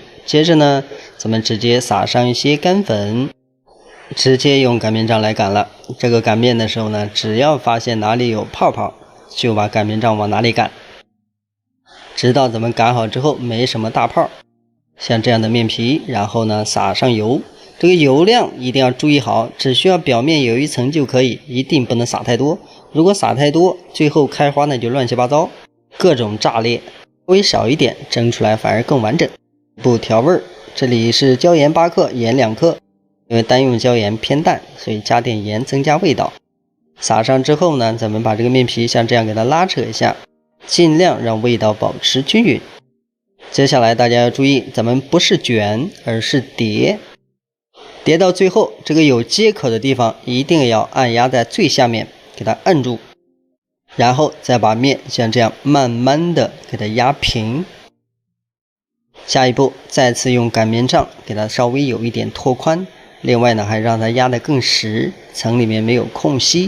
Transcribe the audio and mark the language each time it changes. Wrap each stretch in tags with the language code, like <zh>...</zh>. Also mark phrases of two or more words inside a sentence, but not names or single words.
<zh>接着呢，咱們直接撒上一些乾粉，直接用擀面杖來擀了。這個擀面的時候呢，只要發現哪裡有泡泡，就把擀面杖往哪裡擀，直到咱們擀好之後沒什麼大泡。像這樣的面皮，然後呢撒上油，這個油量一定要注意好，只需要表面有一層就可以，一定不能撒太多。如果撒太多，最後開花呢就亂七八糟，各種炸裂。稍微少一點，蒸出來反而更完整。不調味，這裡是椒鹽8克，鹽2克。因為單用椒鹽偏淡，所以加點鹽增加味道。撒上之後呢，咱們把這個面皮像這樣給它拉扯一下，盡量讓味道保持均勻。接下來大家要注意，咱們不是捲，而是疊。疊到最後，這個有接口的地方一定要按壓在最下面，給它按住。然後再把面像這樣慢慢的給它壓平。下一步再次用擀面杖給它稍微有一點拓寬，另外呢還讓它壓得更實，層裡面沒有空隙。</zh>